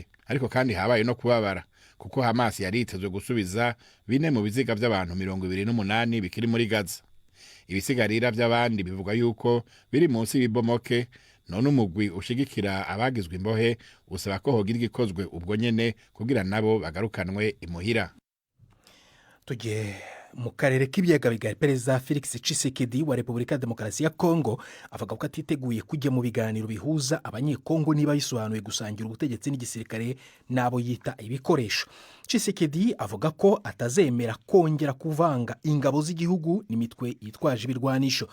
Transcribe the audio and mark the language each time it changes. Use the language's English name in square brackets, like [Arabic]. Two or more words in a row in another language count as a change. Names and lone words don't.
[Kinyarwanda] Ariko kandi habaye no kubabara kuko Hamas yari itezwe gusubiza 4 mu biziga by'abantu 28 bikiri muri Gaza. [Rundi] Ibisigarira by'abandi bivuga yuko biri munsi y'ibomoke. None umugwi ushigikira abagizwe imbohe usaba ko hogira igikozwe ubwo nyene kugira nabo bagarukanwe imuhira. [Kinyarwanda] Tujye mu karere k'ibiyaga bigari. Perezida Felix Tshisekedi wa Repubulika ya Demokarasi ya Kongo avuga ko atiteguye kujya mu biganiro bihuza abanyekongo niba bisobanuye gusangira ubutegetsi n'igisirikare n'abo yita ibikoresho. Tshisekedi avuga ko atazemera kongera kuvanga ingabo z'igihugu n'imitwe yitwaje ibirwanisho.